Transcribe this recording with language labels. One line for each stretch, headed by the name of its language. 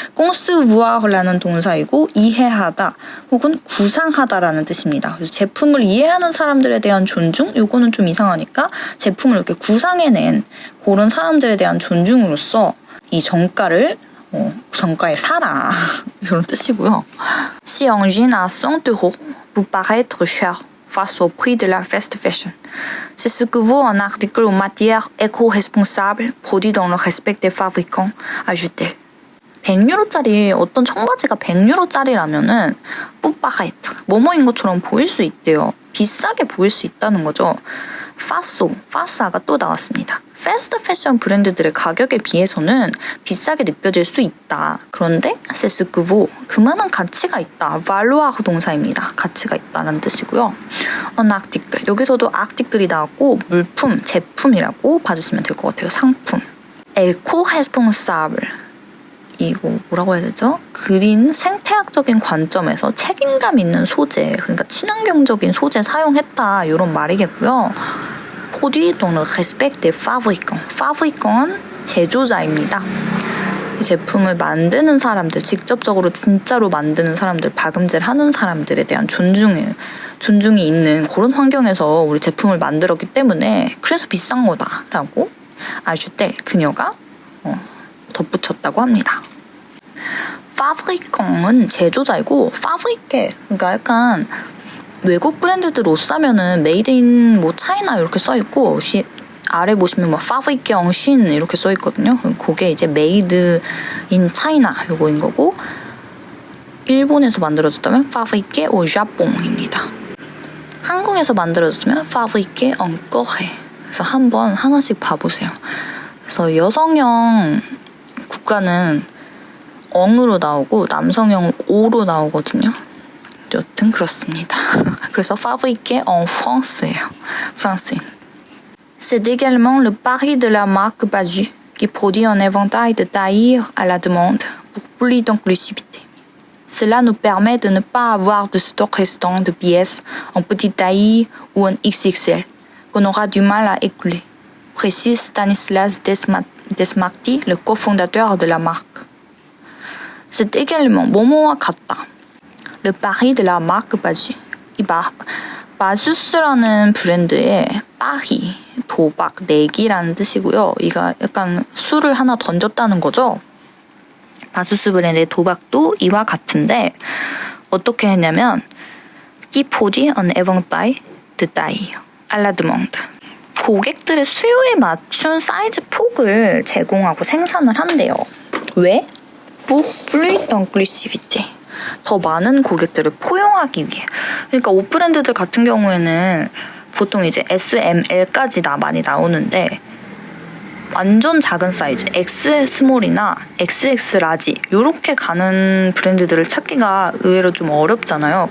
Korean: concevoir라는 동사이고 이해하다 혹은 구상하다라는 뜻입니다. 그래서 제품을 이해하는 사람들에 대한 존중? 요거는 좀 이상하니까 제품을 이렇게 구상해낸 그런 사람들에 대한 존중으로서 이 정가를 정가에 사라 이런 뜻이고요.
French: Si un jean à 100 € vous paraît être cher face au prix de la fast fashion, c'est ce que vaut un article en matière éco-responsable produit dans le respect des fabricants, ajoute-t-elle.
Korean: 100유로짜리 어떤 청바지가 100유로짜리라면은 뿌빠하이트 뭐뭐인 것처럼 보일 수 있대요. 비싸게 보일 수 있다는 거죠. 파사가 또 나왔습니다. 패스트 패션 브랜드들의 가격에 비해서는 비싸게 느껴질 수 있다. 그런데 세스크보 그만한 가치가 있다. 발로아흐 동사입니다. 가치가 있다는 뜻이고요. 아티클 여기서도 아티클이 나왔고 물품, 제품이라고 봐주시면 될 것 같아요. 상품. 에코 레스폰사블 이거 뭐라고 해야 되죠? 그린 생태학적인 관점에서 책임감 있는 소재, 그러니까 친환경적인 소재 사용했다 이런 말이겠고요.
French: produit dans le respect des fabricants.
Korean: fabricant은 제조자입니다. 이 제품을 만드는 사람들, 직접적으로 진짜로 만드는 사람들, 박음질 하는 사람들에 대한 존중이 있는 그런 환경에서 우리 제품을 만들었기 때문에 그래서 비싼 거다라고 아주텔 그녀가 덧붙였다고 합니다. 파브리깡은 제조자이고 파브리케 그러니까 약간 외국 브랜드들 옷 사면은 메이드 인 뭐 차이나 이렇게 써 있고 아래 보시면 뭐 파브리케 엉신 이렇게 써 있거든요. 그게 이제 메이드 인 차이나 요거인 거고 일본에서 만들어졌다면 파브리케 오 자뽕입니다. 한국에서 만들어졌으면 파브리케 엉 꼬헤. 그래서 한번 하나씩 봐보세요. 그래서 여성형 국가는 엉으로 나오고 남성형 오로 나오거든요. 여튼 그렇습니다. 그래서
French: fabriqué en France
Korean: 예요. 프랑스인.
French: C'est également le pari de la marque Basu qui produit un éventail de tailles à la demande pour plus d'inclusivité. Cela nous permet de ne pas avoir de stock restant de pièces en petite taille ou en XXL qu'on aura du mal à écouler, précise Stanislas Desmarty, le cofondateur de la marque. C'est également
Korean: 뭐뭐와 같다.
French: Le pari de la marque Basu.
Korean: 이 마수스라는 브랜드의 파히, 도박, 내기라는 뜻이고요. 이가 약간 술을 하나 던졌다는 거죠. 마수스 브랜드의 도박도 이와 같은데 어떻게 했냐면
French: qui produit un éventail de taille à la demande.
Korean: 고객들의 수요에 맞춘 사이즈 폭을 제공하고 생산을 한대요. 왜?
French: pour plus d'inclusivité.
Korean: 더 많은 고객들을 포용하기 위해. 그러니까 옷 브랜드들 같은 경우에는 보통 이제 S, M, L까지 많이 나오는데 완전 작은 사이즈, X 스몰이나 XX 라지 이렇게 가는 브랜드들을 찾기가 의외로 좀 어렵잖아요.